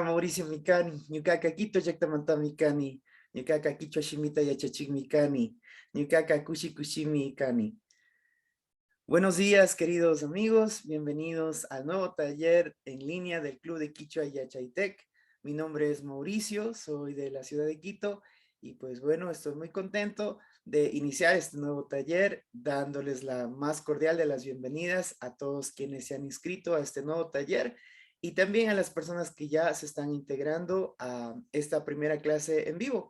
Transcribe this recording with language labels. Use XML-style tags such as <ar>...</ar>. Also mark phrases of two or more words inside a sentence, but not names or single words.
<qu>Mauricio Mikani, Ñukaka Quito Llaqtamanta Mikani, Ñukaka Quichua Shimita Yachachik Mikani, Ñukaka Kushi Kushimi Mikani.</qu> <es>Buenos días, queridos amigos, bienvenidos al nuevo taller en línea del Club de Quichua Yachaitec. Mi nombre es Mauricio, soy de la ciudad de Quito y pues bueno, estoy muy contento de iniciar este nuevo taller, dándoles la más cordial de las bienvenidas a todos quienes se han inscrito a este nuevo taller y también a las personas que ya se están integrando a esta primera clase en vivo.</es>